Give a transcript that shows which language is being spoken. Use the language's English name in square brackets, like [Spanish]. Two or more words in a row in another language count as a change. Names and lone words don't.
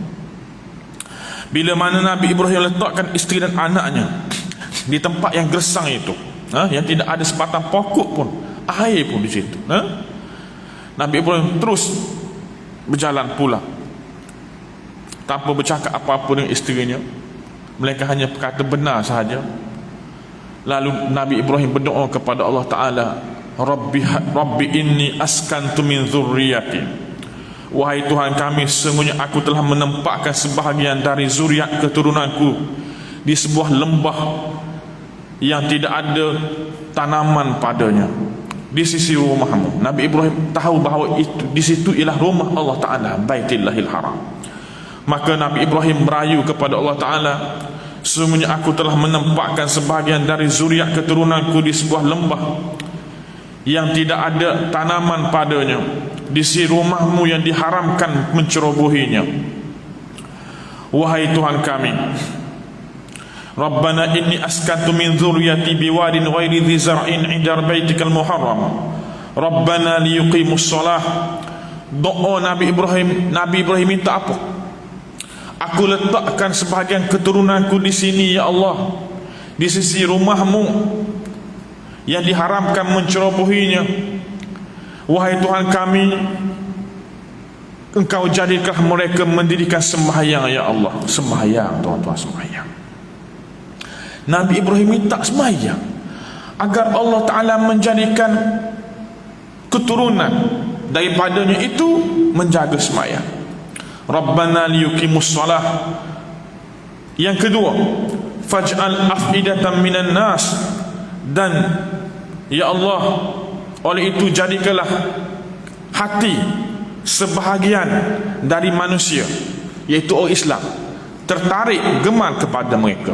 [Malay] Bila mana Nabi Ibrahim letakkan isteri dan anaknya di tempat yang gersang itu, yang tidak ada sebatang pokok pun, air pun di situ, Nabi Ibrahim terus berjalan pula tanpa bercakap apa-apa dengan isterinya, melainkan hanya berkata benar sahaja. Lalu Nabi Ibrahim berdoa kepada Allah Ta'ala, [Arabic] رب إني أسكنت من ذريتي, [Malay] wahai Tuhan kami, sesungguhnya aku telah menempatkan sebahagian dari zuriat keturunanku di sebuah lembah yang tidak ada tanaman padanya, di sisi rumahmu. Nabi Ibrahim tahu bahawa itu di situ ialah rumah Allah Ta'ala, [Arabic] بيت الله الحرام. [Malay] Maka Nabi Ibrahim merayu kepada Allah Ta'ala, sesungguhnya aku telah menempatkan sebahagian dari zuriat keturunanku di sebuah lembah yang tidak ada tanaman padanya, di sisi rumahmu yang diharamkan mencerobohinya. Wahai Tuhan kami, [Arabic] ربنا إني أسكنت من ذريتي بواد غير ذي زرع عند بيتك المحرم ربنا ليقيموا الصلاة. [Malay] Doa Nabi Ibrahim minta apa? Aku letakkan sebahagian keturunanku di sini ya Allah, di sisi rumahmu yang diharamkan mencerobohinya. Wahai Tuhan kami, Engkau jadikan mereka mendirikan sembahyang ya Allah. Sembahyang tuan-tuan, sembahyang. Nabi Ibrahim minta sembahyang agar Allah Ta'ala menjadikan keturunan daripadanya itu menjaga sembahyang. [Arabic] ربنا ليقيموا الصلاة. [Malay] Yang kedua, [Arabic] فاجعل أفئدة من الناس, [Malay] dan ya Allah, oleh itu jadikanlah hati sebahagian dari manusia, yaitu orang Islam, tertarik gemar kepada mereka.